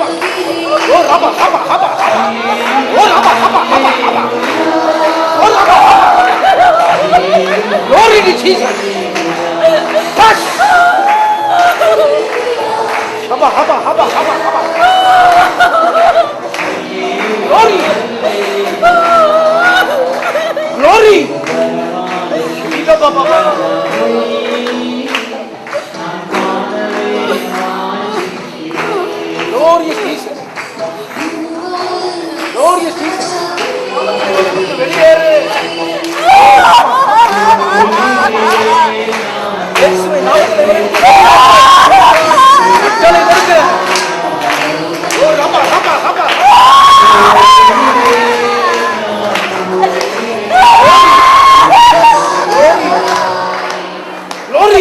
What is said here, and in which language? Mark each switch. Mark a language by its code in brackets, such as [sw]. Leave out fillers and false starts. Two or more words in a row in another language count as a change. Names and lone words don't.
[en] Oh Rabba Haba Haba. Oh Rabba Haba Haba Haba. Oh Rabba Haba. Glory to Jesus. Touch. Haba Haba Haba Haba Haba. Glory. Glory. Shiva Baba. Glorious Jesus. Glorious Jesus. [ta] வெளியேறு. இயேசுவின் நாமத்தில் கட்டளை கொடுங்க. ஓ ரபா ரபா ரபா. [en] Glory.